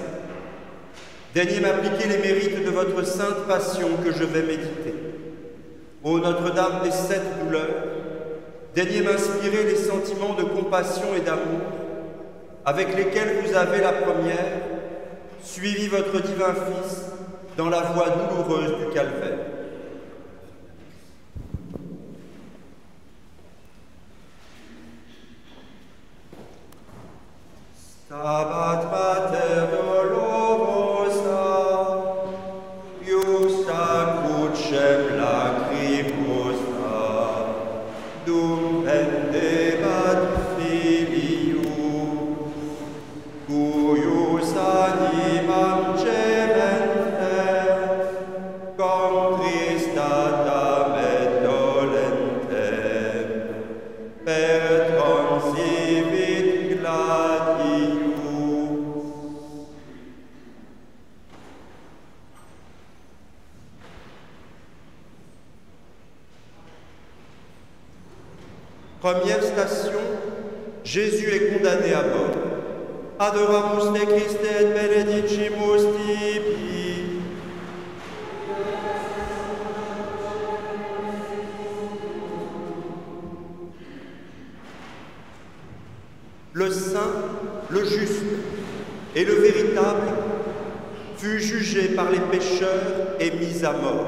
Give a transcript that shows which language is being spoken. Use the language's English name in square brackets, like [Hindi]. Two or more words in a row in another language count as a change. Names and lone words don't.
[French] Daignez m'appliquer les mérites de votre sainte passion que je vais méditer. Ô Notre-Dame des 7 douleurs, daignez m'inspirer les sentiments de compassion et d'amour avec lesquels vous avez la première suivi votre divin Fils dans la voie douloureuse du calvaire. [Latin] Stabat Mater dolorosa, iusta crucem lacrimosa, dum pendebat filium, cuius animam gementes, contristatam et dolentem, per transivit gladius. [French] Première station, Jésus est condamné à mort. [Latin] Adoramus te Christe et benedicimus tibi. [French] Le saint, le juste et le véritable fut jugé par les pécheurs et mis à mort.